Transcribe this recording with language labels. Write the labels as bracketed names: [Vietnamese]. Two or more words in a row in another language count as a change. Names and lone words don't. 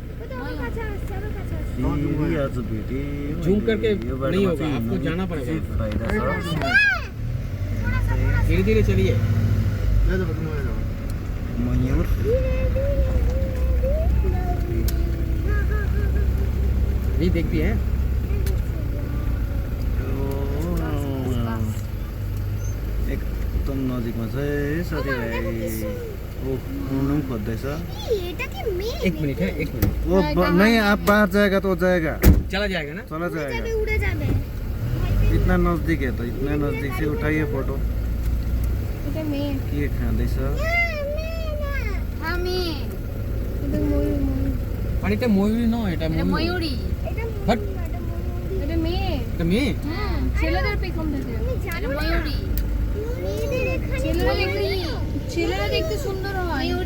[Hindi] ये आज वीडियो जूम करके नहीं होगा, आपको जाना पड़ेगा। फायदा धीरे धीरे चलिए। मयूर ये देखती है [Nepali] एकदम नजिकमा छ है साथीभाइ। ओ उड्नु पनि खोज्दैछ। [Hindi] एक मिनट है, एक मिनट वो नहीं, आप बाहर जाएगा तो जाएगा, चला जाएगा ना। चला जाएगा। इतना नजदीक है तो इतना नजदीक से उठाइए फोटो। [Nepali] के खाँदैछ? [Bangla] আর এটা ময়ূরী নয়, এটা ময়ূরী। বাট এটা মেয়ে। ছেলেদের পেখম থাকে, এটা ময়ূরী। ছেলেরা দেখতে সুন্দর হয়।